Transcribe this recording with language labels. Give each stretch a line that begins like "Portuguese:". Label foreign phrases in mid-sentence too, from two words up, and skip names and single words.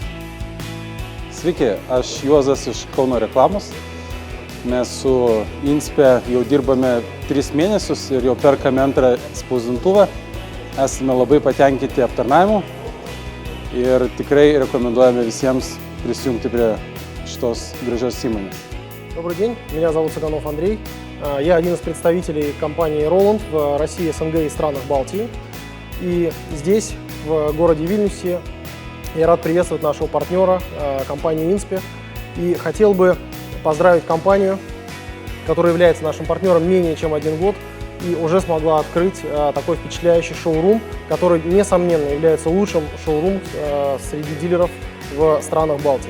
Lithuanian: Sveiki, aš Juozas iš Kauno reklamos. Mes su INSPE jau dirbame 3 mėnesius ir jau perkame antrą spausdintuvą. Esame labai patenkinti aptarnavimu ir tikrai rekomenduojame visiems prisijungti prie šitos gražios įmonės.
Russian: Добрый день, меня зовут Цыганов Андрей. Я один из представителей компании Roland в России, СНГ и странах Балтии. И здесь, в городе Вильнюсе, я рад приветствовать нашего партнера, компанию INSPE. И хотел бы поздравить компанию, которая является нашим партнером менее чем 1 год и уже смогла открыть такой впечатляющий шоурум, который, несомненно, является лучшим шоурумом среди дилеров в странах Балтии.